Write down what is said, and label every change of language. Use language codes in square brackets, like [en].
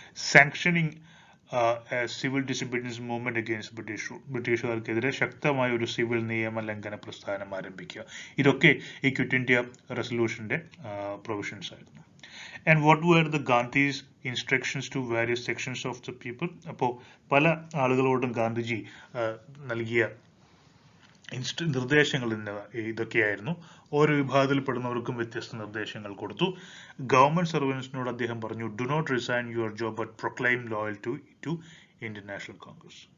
[en] Sanctioning civil disobedience movement against British rule. [ml] ബ്രിട്ടീഷുകാർക്കെതിരെ ശക്തമായ ഒരു സിവിൽ നിയമ ലംഘന പ്രസ്ഥാനം ആരംഭിക്കുക. ഇതൊക്കെ ഈ ക്വിറ്റ് ഇന്ത്യ റെസൊല്യൂഷന്റെ പ്രൊവിഷൻസ് ആയിരുന്നു. [en] And what were the Gandhi's instructions to various sections of the people? [ml] അപ്പോൾ പല ആളുകളോടും ഗാന്ധിജി നൽകിയ നിർദ്ദേശങ്ങൾ ഇതൊക്കെയായിരുന്നു. ഓരോ വിഭാഗത്തിൽപ്പെടുന്നവർക്കും വ്യത്യസ്ത നിർദ്ദേശങ്ങൾ കൊടുത്തു. ഗവൺമെന്റ് സർവൻസിനോട് അദ്ദേഹം പറഞ്ഞു, [en] Do not resign your job but proclaim loyalty to Indian National Congress.